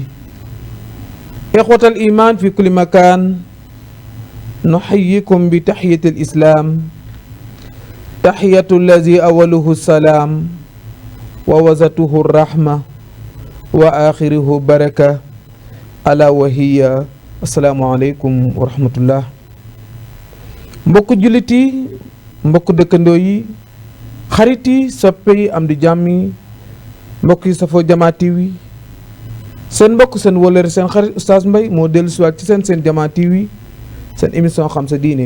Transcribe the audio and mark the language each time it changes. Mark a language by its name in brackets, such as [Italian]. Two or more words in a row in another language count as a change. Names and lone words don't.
[Arabic] إخوة الإيمان في كل مكان نحييكم بتحية الإسلام تحية الذي أوله السلام ووسطه الرحمة وآخره بركة ألا وهي السلام عليكم ورحمة الله. [Wolof] mbokk jullit yi mbokk dëkkandoo yi xarit yi soppe yi am di jàmm yi mbokk yi safoo Jamaa TV seen mbokk seen wóllëre seen xarit Oustaz Mbaye moo dellu siwaat ci seen Jamaa TV seen émission xam sa diine.